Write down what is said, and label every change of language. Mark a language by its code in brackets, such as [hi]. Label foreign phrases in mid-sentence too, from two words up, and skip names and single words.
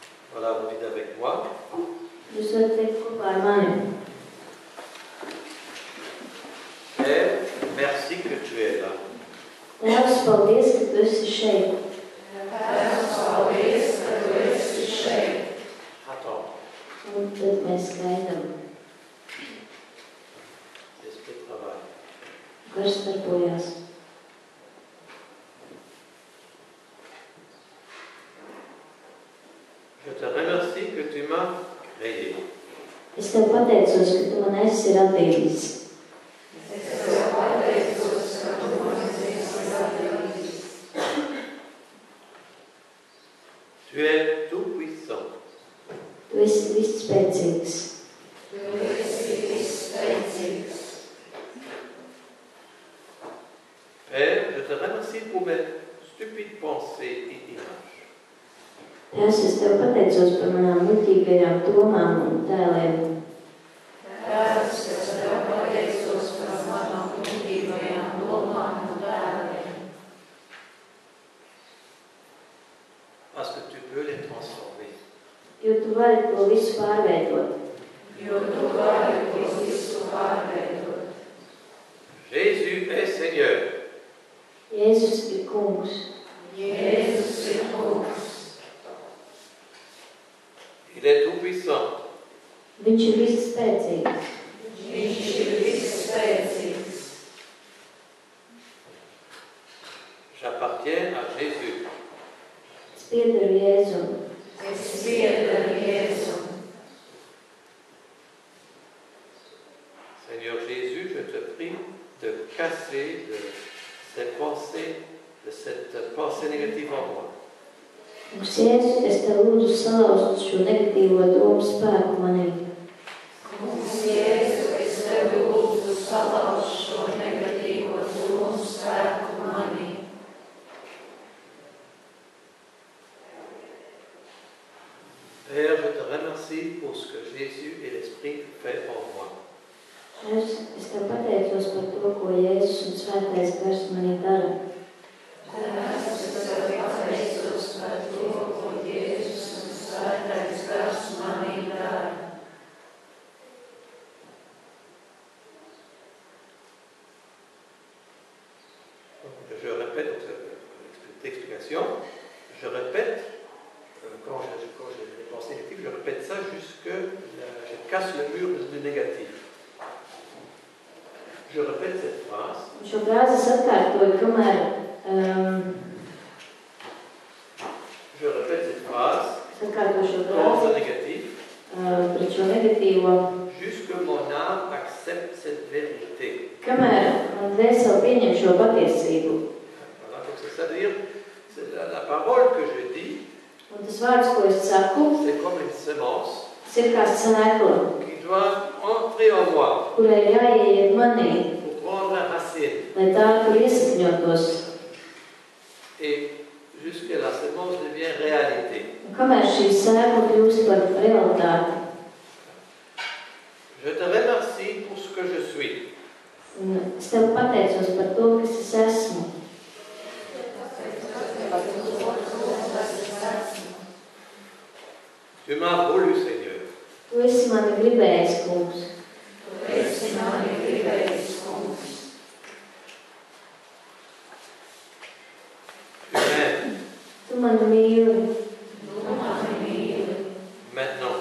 [fr] Voilà, vous dites avec moi. [lv] Jūs varat teikt kopā ar mani. [fr] Père, merci que tu es là. [lv] Tēvs, paldies, ka tu esi šeit. Tēvs, paldies, ka tu esi šeit. [fr] Attends. [lv] Un tad mēs gaidām. [fr] L'esprit travaille. [lv] Gars darbojās. [fr] Je te remercie que tu m'as créé. [lv] Es tev pateicos, ka tu man esi radījis. Es tev pateicos, ka tu man esi radījis. [fr] Tu es tout puissant. [lv] Tu esi visspēcīgs. Tu esi visspēcīgs. [fr] Père, je te remercie pour mes stupides pensées et images. [lv] Tēvs, es tev pateicos par manām muļķīgajām domām un tēliem. Tēvs, es tev pateicos par manām muļķīgajām domām un tēliem. [fr] Parce que tu peux les transformer. [lv] Jo tu vari to visu pārveidot. Jo tu vari to visu pārveidot. [fr] Jésus est Seigneur. [lv] Jēzus ir kungs. Jēzus ir kungs. [fr] Il est tout puissant. [lv] Viņš ir visspēcīgs. Viņš ir visspēcīgs. [fr] J'appartiens à Jésus. [lv] Es piederu Jēzum. Es piederu Jēzum. [fr] Seigneur Jésus, je te prie de casser de cette pensée négative en moi. [lv] Kungs Jēzus, es tev lūdzu salauzt šo negatīvo domu spēku manī. Kungs Jēzu, es tevi lūdzu salauzt šo negatīvo domu spēku manī. [fr] Père, je te remercie pour ce que Jésus et l'Esprit fait en moi. [lv] Tēvs, es tev pateicos par to, ko Jēzus un Svētais Gars manī dara. Tēvs, es tev pateicos par to, ko Jēzus un Svētais Gars manī dara. [fr] Je répète l'explication. Je répète, quand j'ai des pensées négatives, je répète ça jusque je casse le mur du négatif. Je répète cette phrase. [lv] Šo frāzi es atkārtoju, kamēr [fr] Je répète cette phrase [lv] es atkārtoju šo [fr] contre [lv] frāzi [fr] le négatif [lv] pret šo negatīvo, [fr] jusque mon âme accepte cette vérité. [lv] kamēr man dvēsele pieņem šo patiesību. [fr] Voilà, donc c'est-à-dire, c'est la parole que je dis, [lv] Un tas vārds, ko es saku, [fr] c'est comme une semence [lv] tas ir kā sēkla, [fr] qui doit entrer en moi [lv] kurai jāieiet manī, [fr] pour prendre la racine. [lv] lai tā tur iesakņotos. [fr] Et jusque la semence devient réalité. [lv] Un kamēr šī sēkla kļūst par realitāti. [fr] Je te remercie pour ce que je suis. [lv] Un es tev pateicos par to, kas es esmu. [fr] Tu m'as voulu, Seigneur. [lv] Tu esi mani gribējis, kungs. Tu esi mani gribējis, kungs. [fr] Tu m'aimes. [lv] Tu mani mīli. Tu mani mīli. [fr] Maintenant.